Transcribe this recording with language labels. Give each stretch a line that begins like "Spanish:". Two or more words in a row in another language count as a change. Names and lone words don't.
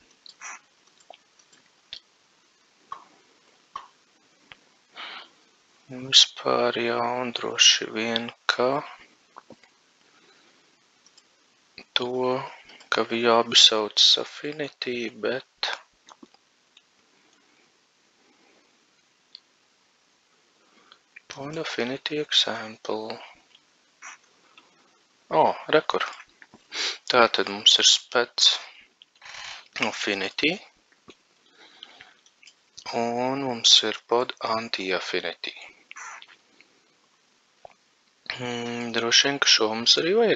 Latvian: Vispār jau droši vien, ka abi sauc affinity, bet
English: pod affinity example.
Latvian: Rekur. Tātad mums ir
English: spec affinity
Latvian: un mums ir
English: pod anti-affinity.
Latvian: Droši vien, ka šo mums arī vajag.